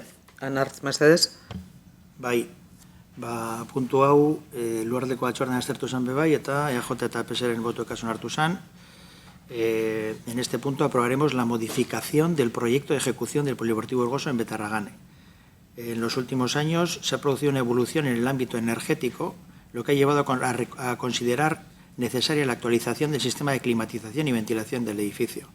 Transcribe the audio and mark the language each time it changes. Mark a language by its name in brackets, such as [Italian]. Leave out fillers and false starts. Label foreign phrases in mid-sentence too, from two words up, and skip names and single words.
[Basque] Anartz, mesedez? Bai, puntu hau Lurraldeko Batzordean aztertu zen bebai eta EAJ eta PSeren botuekaz onartu zen. [Spanish] En este punto aprobaremos la modificación del proyecto de ejecución del Polideportivo Urgoso en Betarragane. En los últimos años se ha producido una evolución en el ámbito energético, lo que ha llevado a considerar necesaria la actualización del sistema de climatización y ventilación del edificio.